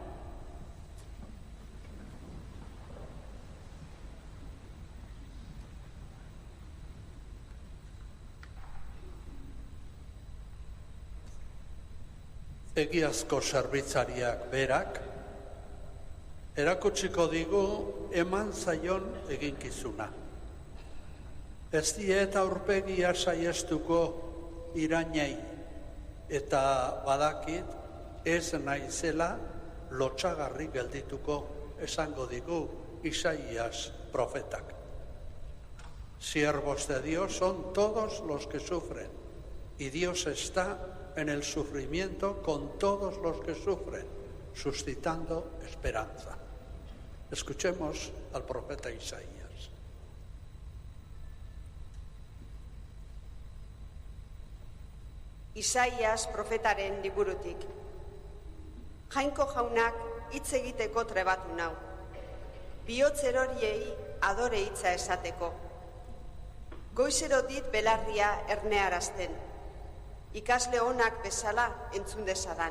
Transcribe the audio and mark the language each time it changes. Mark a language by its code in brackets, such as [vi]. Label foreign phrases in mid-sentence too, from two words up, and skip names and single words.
[eu] Egiazko zerbitzariak berak erakutsiko digu eman zaion eginkizuna. Ez diet aurpegia saiestuko irainei, eta badakit ez naizela lotsagarri geldituko, esango digu Isaías profetak. [es] Siervos de Dios son todos los que sufren, y Dios está en el sufrimiento con todos los que sufren, suscitando esperanza. Escuchemos al profeta Isaías. [eu] Isaías profetaren liburutik. Jainko jaunak hitz egiteko trebatu nau. Bihotz eroriei adore hitza esateko. Goizero dit belarria ernearazten. Ikasle onak bezala entzun dezadan.